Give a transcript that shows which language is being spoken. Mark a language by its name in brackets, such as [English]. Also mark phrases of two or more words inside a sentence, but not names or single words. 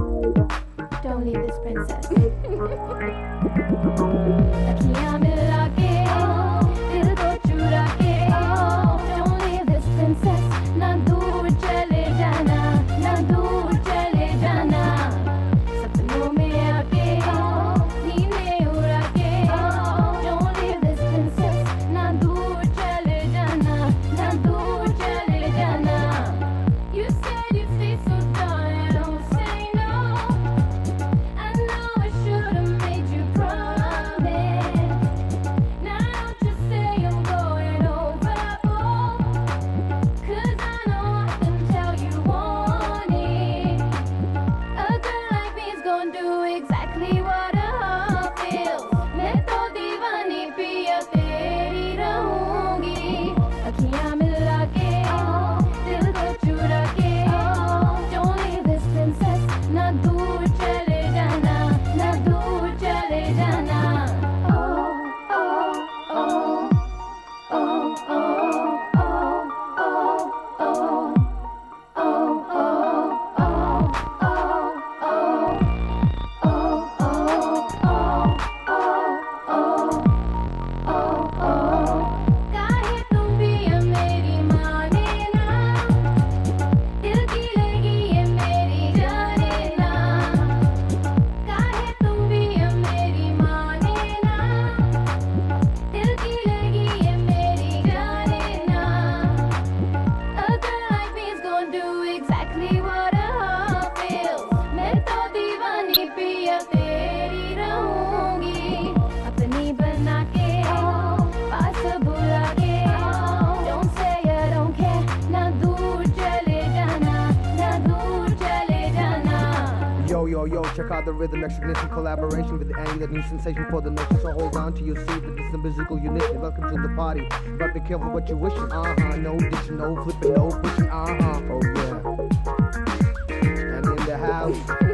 [English] Don't leave this princess. [Hindi] अखियाँ मिला के, दिल को चुरा के, [English] don't leave this princess. [Hindi] ना दूर चले जाना, ना दूर चले जाना. सपनों में आके, नींदें उड़ा के, [English] don't leave this princess. [Hindi] ना दूर चले जाना, ना दूर चले जाना. [English] You said you'd stay, so darling, don't say no. I know I should've made you promise. Now don't just say I'm going overboard, 'cause I know I can tell you want it. A girl like me's gonna do exactly what a heart feels. [Hindi] मैं तो दीवानी पिया तेरी रहूंगी. अखियाँ मिला के, दिल को चुरा के, [English] don't leave this princess. [Hindi] ना दूर चले जाना, ना दूर चले जाना. Oh, oh, oh, oh, oh, oh, oh, oh, oh, oh, काहे तुम भी ये मेरी माने ना, दिल की लगी ये मेरी जाने ना. काहे तुम भी ये मेरी माने ना, दिल की लगी ये मेरी जाने ना. [English] A girl like me's gonna do exactly what a heart feels. [Hindi] मैं तो दीवानी पिया तेरी रहूंगी. अपनी बना के, पास बुला के, [English] don't say I don't care. [Hindi] ना दूर चले जाना, ना दूर चले जाना. [English] Yo, yo, yo, check out the rhythm, extra collaboration with the angular new sensation for the nation. So hold on to your seat, this is a musical unison. Welcome to the party, but be careful what you're wishing. No ditching, no flipping, no pushing. Oh yeah. And in the house.